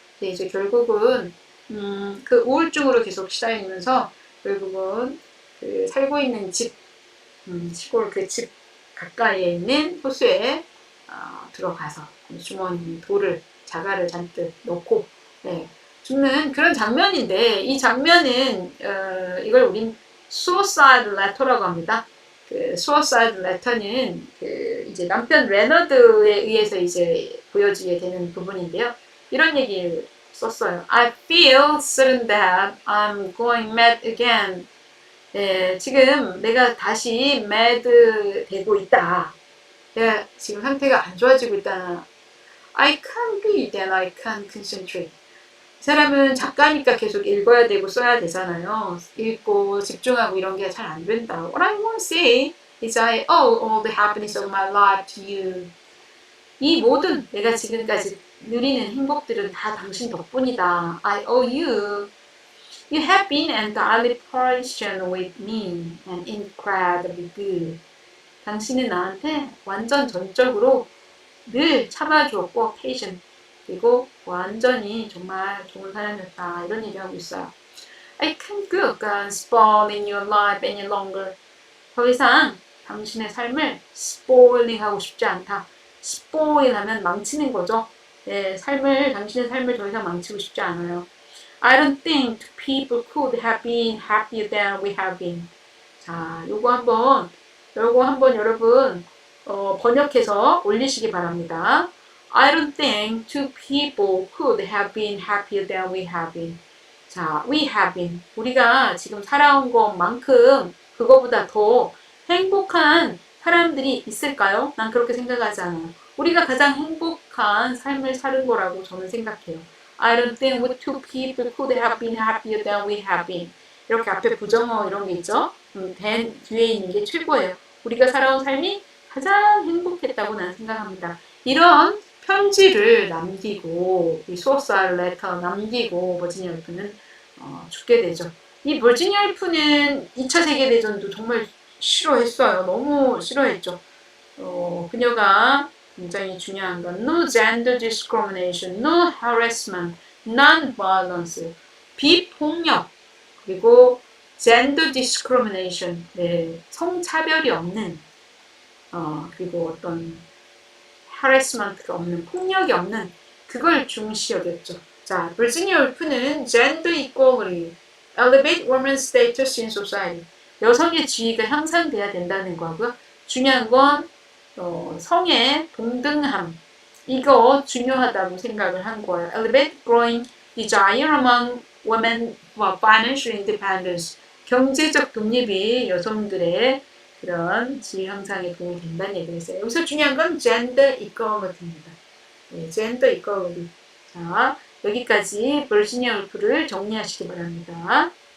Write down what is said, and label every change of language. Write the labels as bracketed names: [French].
[Korean] 근데 이제 결국은 그 우울증으로 계속 시달리면서 결국은 그 살고 있는 집 시골 그 집 가까이에 있는 호수에 들어가서 주머니 돌을 자갈을 잔뜩 넣고 죽는 그런 장면인데 이 장면은 이걸 우린 suicide letter라고 합니다. 그 suicide letter는 그 이제 남편 레너드에 의해서 이제 보여지게 되는 부분인데요. 이런 얘기를 썼어요. [English] I feel certain that I'm going mad again. [Korean] 네, 지금 내가 다시 mad 되고 있다. 내가 지금 상태가 안 좋아지고 있다. [English] I can't read and I can't concentrate. [Korean] 이 사람은 작가니까 계속 읽어야 되고 써야 되잖아요. 읽고 집중하고 이런 게 잘 안 된다. [English] What I want to say is I owe all the happiness of my life to you. [Korean] 이 모든 내가 지금까지 누리는 행복들은 다 당신 덕분이다. [English] I owe you. You have been entirely patient with me and incredibly good. [Korean] 당신은 나한테 완전 전적으로 늘 참아주었고 patient 그리고 완전히 정말 좋은 사람이었다. 이런 얘기하고 있어요. [English] I can't go and spoil in your life any longer. [Korean] 더 이상 당신의 삶을 spoiling 하고 싶지 않다. spoil 하면 망치는 거죠. 네, 당신의 삶을 더 이상 망치고 싶지 않아요. [English] I don't think people could have been happier than we have been. [Korean] 자, 요거 한번 여러분 번역해서 올리시기 바랍니다. [English] I don't think two people could have been happier than we have been. 자, we have been. [Korean] 우리가 지금 살아온 것만큼 그거보다 더 행복한 사람들이 있을까요? 난 그렇게 생각하지 않아요. 우리가 가장 행복한 삶을 사는 거라고 저는 생각해요. [English] I don't think we two people could have been happier than we have been. [Korean] 이렇게 앞에 부정어 이런 게 있죠? then 뒤에 있는 게 최고예요. 우리가 살아온 삶이 가장 행복했다고 나는 생각합니다. 이런 편지를 남기고 이 suicide letter 남기고 버지니아 울프는 죽게 되죠. 이 버지니아 울프는 2차 세계대전도 정말 싫어했어요. 너무 싫어했죠. 그녀가 굉장히 중요한 건 [English] no gender discrimination, no harassment, non-violence, [Korean] 비폭력 그리고 gender discrimination, 네, 성차별이 없는 그리고 어떤 harassment가 없는 폭력이 없는 그걸 중시 여겼죠. 자, 버지니아 울프는 [English] gender equality, elevate women's status in society, [Korean] 여성의 지위가 향상돼야 된다는 거고요. 중요한 건 성의 동등함 이거 중요하다고 생각을 한 거예요. [English] Elevate growing desire among women for financial independence. [Korean] 경제적 독립이 여성들의 그런 지위 향상에 도움이 된다는 얘기를 했어요. 여기서 중요한 건 gender equality입니다. 네, gender equality. 자, 여기까지 버지니아 울프를 정리하시기 바랍니다.